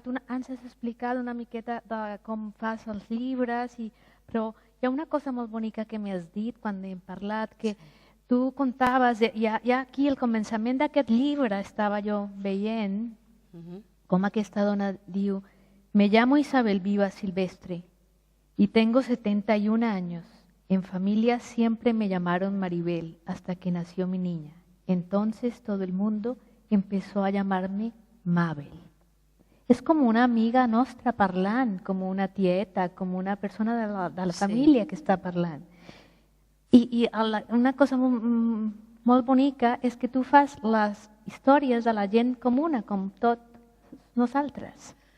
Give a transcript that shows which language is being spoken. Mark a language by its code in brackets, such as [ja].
[ca] Tu ens has explicat una miqueta de com fas els llibres, però hi ha una cosa molt bonica que m'has dit quan hem parlat, que tu contaves, ja aquí al començament d'aquest llibre estava jo veient com aquesta dona diu [es] «Me llamo Isabel Viva Silvestre y tengo 71 años. En familia siempre me llamaron Maribel hasta que nació mi niña. Entonces todo el mundo empezó a llamarme Mabel». [ca] És com una amiga nostra parlant, com una tieta, com una persona de la família que està parlant. I una cosa molt bonica és que tu fas les històries de la gent comuna, com tots nosaltres.